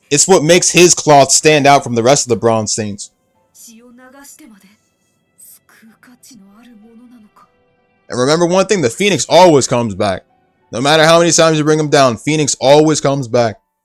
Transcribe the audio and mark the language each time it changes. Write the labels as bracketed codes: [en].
[en] It's what makes his cloth stand out from the rest of the bronze saints. [ja] 血を流してまで救う価値のあるものなのか。 [en] And remember one thing, the Phoenix always comes back. No matter how many times you bring him down, Phoenix always comes back.